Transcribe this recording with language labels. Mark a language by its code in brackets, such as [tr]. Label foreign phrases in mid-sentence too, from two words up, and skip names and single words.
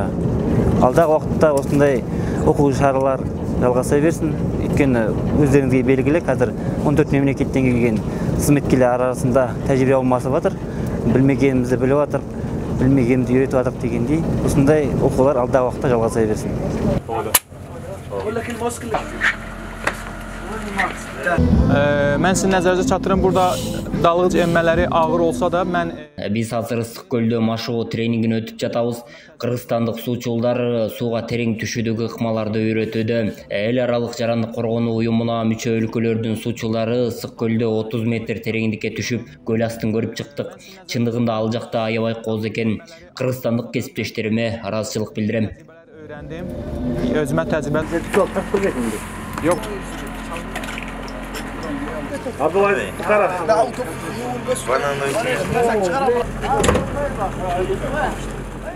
[ky] Алдагы убакытта осындай окуу чаралар жалгаса берсин. Өйткөнү өздөрүңүзгө белгилүү, азыр 14 мемлекеттен келген кызметкерлер арасында тажрыйба алмашып атыр. Билмегенибизди билип атыр. Билмегенди үйрөтүп атат дегендей, ушундай окуулар алда убакытта жалгаса берсин. [az] Mən sizin nəzərinizə çatdırım, burada dalğıc enmələri ağır olsa da [ky] Биз азыр Ысык көлдө машыгуу тренингин өтүп жатабыз. Кыргызстандык суучулдар сууга терең түшүүдөгү ыкмаларды үйрөтүүдө. Эл аралык жарандык коргонуу уюмуна мүчө өлкөлөрдүн суучулары Ысык көлдө 30 метр тереңдикке түшүп, көл астын көрүп чыктык. Чындыгында ал жакта аябай кооз экен. Кыргызстандык кесиптештериме ыраазычылык билдирем. [az] Öyrəndim. Özümə təcrübə. Yox. Abdülaziz, kara.